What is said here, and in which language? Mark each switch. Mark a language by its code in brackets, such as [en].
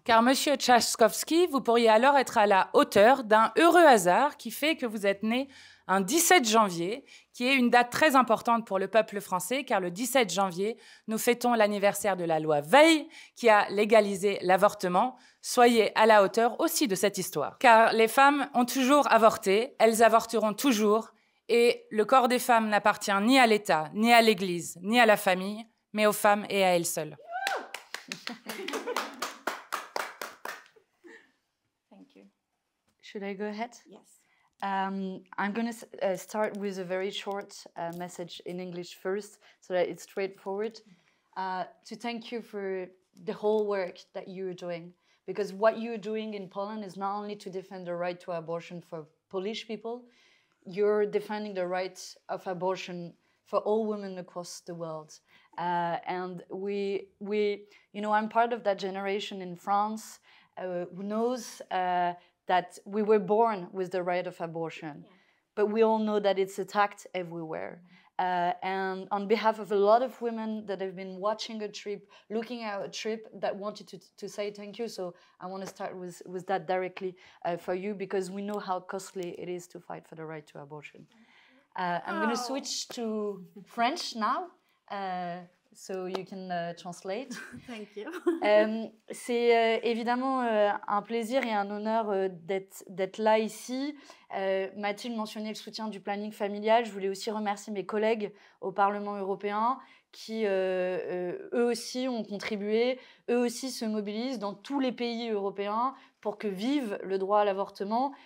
[fr] Car, Monsieur Trzaskowski, vous pourriez alors être à la hauteur d'un heureux hasard qui fait que vous êtes né un 17 janvier, qui est une date très importante pour le peuple français, car le 17 janvier, nous fêtons l'anniversaire de la loi Veil, qui a légalisé l'avortement. Soyez à la hauteur aussi de cette histoire. Car les femmes ont toujours avorté, elles avorteront toujours, et le corps des femmes n'appartient ni à l'État, ni à l'Église, ni à la famille, mais aux femmes et à elles seules. [en] Thank you. Should I go ahead? Yes. I'm going to start with a very short message in English first, so that it's straightforward. To thank you for the whole work that you're doing, because what you're doing in Poland is not only to defend the right to abortion for Polish people, you're defending the right of abortion for all women across the world. And we, you know, I'm part of that generation in France who knows that we were born with the right of abortion, but we all know that it's attacked everywhere. And on behalf of a lot of women that have been watching a trip, looking at a trip, that wanted to say thank you. So I want to start with that directly for you, because we know how costly it is to fight for the right to abortion. I'm going to switch to French now. So you can translate. Thank you. [fr] C'est évidemment un plaisir et un honneur d'être là ici. Mathilde mentionnait le soutien du planning familial. Je voulais aussi remercier mes collègues au Parlement européen qui, eux aussi, ont contribué, eux aussi se mobilisent dans tous les pays européens pour que vive le droit à l'avortement.